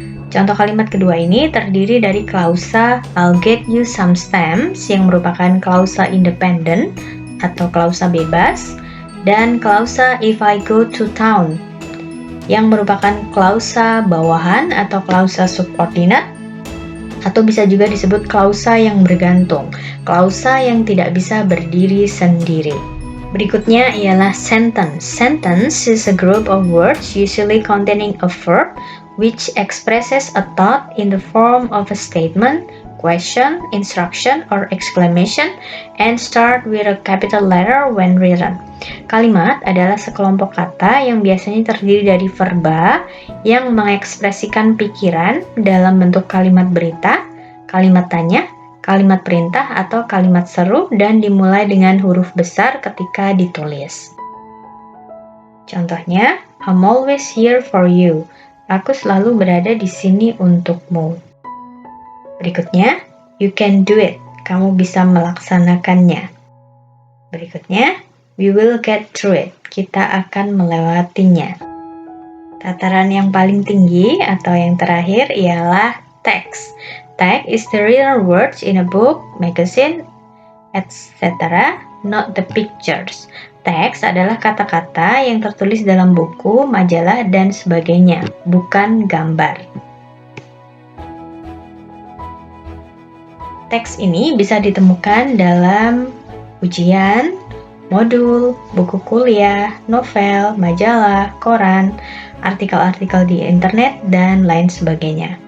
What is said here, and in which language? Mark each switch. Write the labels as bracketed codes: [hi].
[id] Contoh kalimat kedua ini terdiri dari klausa [en] I'll get you some stamps [id] yang merupakan klausa independen atau klausa bebas, dan klausa [en] if I go to town [id] yang merupakan klausa bawahan atau klausa subordinat, atau bisa juga disebut klausa yang bergantung, klausa yang tidak bisa berdiri sendiri. Berikutnya ialah sentence. [en] Sentence is a group of words usually containing a verb which expresses a thought in the form of a statement, question, instruction, or exclamation, and start with a capital letter when written. [id] Kalimat adalah sekelompok kata yang biasanya terdiri dari verba yang mengekspresikan pikiran dalam bentuk kalimat berita, kalimat tanya, kalimat perintah, atau kalimat seru, dan dimulai dengan huruf besar ketika ditulis. [en] Contohnya, I'm always here for you. [id] Aku selalu berada di sini untukmu. [en] Berikutnya, you can do it. [id] Kamu bisa melaksanakannya. [en] Berikutnya, we will get through it. [id] Kita akan melewatinya. Tataran yang paling tinggi atau yang terakhir ialah text. [en] Text is the written words in a book, magazine, etc., not the pictures. [id] Teks adalah kata-kata yang tertulis dalam buku, majalah, dan sebagainya, bukan gambar. Teks ini bisa ditemukan dalam ujian, modul, buku kuliah, novel, majalah, koran, artikel-artikel di internet, dan lain sebagainya.